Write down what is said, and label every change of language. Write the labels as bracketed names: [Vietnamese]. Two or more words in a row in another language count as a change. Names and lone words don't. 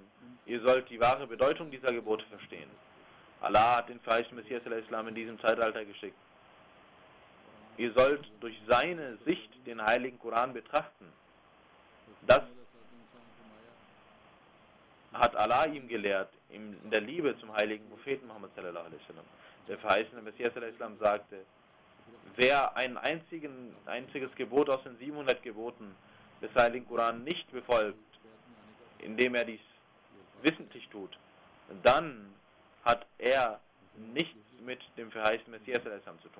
[German] Ihr sollt die wahre Bedeutung dieser Gebote verstehen. Allah hat den verheißten Messias al-Islam in diesem Zeitalter geschickt. Ihr sollt durch seine Sicht den heiligen Koran betrachten. Das hat Allah ihm gelehrt, in der Liebe zum heiligen Propheten Muhammad [Arabic] صلى الله عليه وسلم. [German] Der verheißene Messias al-Islam sagte, wer ein einziges Gebot aus den 700 Geboten des heiligen Koran nicht befolgt, indem er dies wissentlich tut, dann hat er nichts mit dem verheißten Messias al-Islam zu tun.